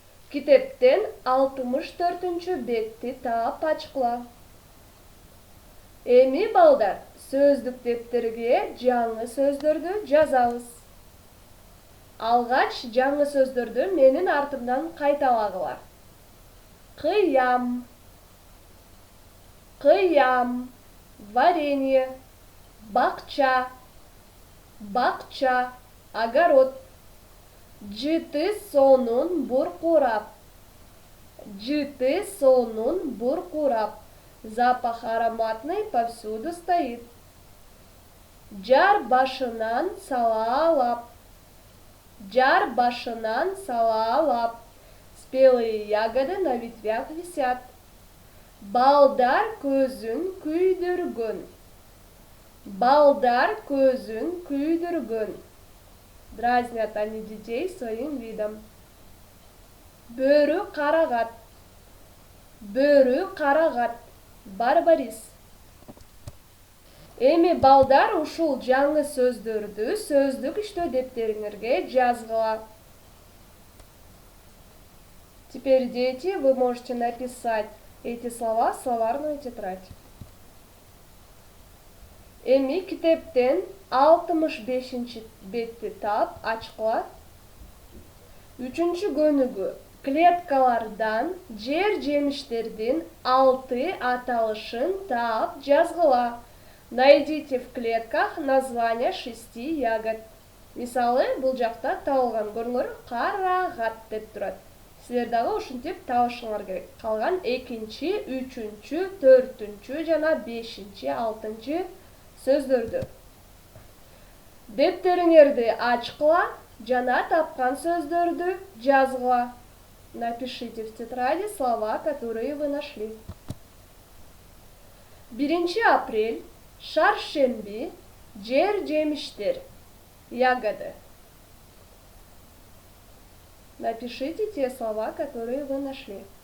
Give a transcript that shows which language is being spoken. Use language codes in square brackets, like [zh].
[ky] Китептен 64-бетти таап ачкыла. Эми балдар, сөздүк дептерге жаңы сөздөрдү жазабыз. Алгач жаңы сөздөрдү менин артымдан кайталагыла. Кыям, кыям, варенье, бакча, бакча, огород. Жыты сонун буркурап. Жыты сонун буркурап. [ru] Запах ароматный повсюду стоит. [ky] Жар башынан салаалап. Жар башынан салаалап. [ru] Спелые ягоды на ветвях висят. [ky] Балдар көзүн күйдүргөн. Балдар көзүн күйдүргөн. [ru] Дразнят они детей своим видом. [ky] Бөрү карагат. Бөрү карагат. Барбарис. Эми балдар ушул жаңы сөздөрдү сөздүк иштөө дептериңерге жазгыла. [ru] Теперь, дети, вы можете написать эти слова в словарную тетрадь. [ky] Эми китептен 65-бетти таап ачкыла. 3-чү көнүгүү. Клеткалардан жер жемиштердин 6 аталышын таап жазгыла. [ru] Найдите в клетках название 6 ягод. [ky] Мисалы, бул жакта табылган көрүңөр, карагат деп турат. Силер дагы ушинтип табышыңар керек. Калган 2-чи, 3-чү, 4-чү жана 5-чи, 6-чы сөздөрдү. Дептериңерди ачкыла жана тапкан сөздөрдү жазгыла. [ru] Напишите в тетради слова, которые вы нашли. [ky] 1 апрель, шаршемби, жер жемиштер, ягоды. [ru] Напишите те слова, которые вы нашли.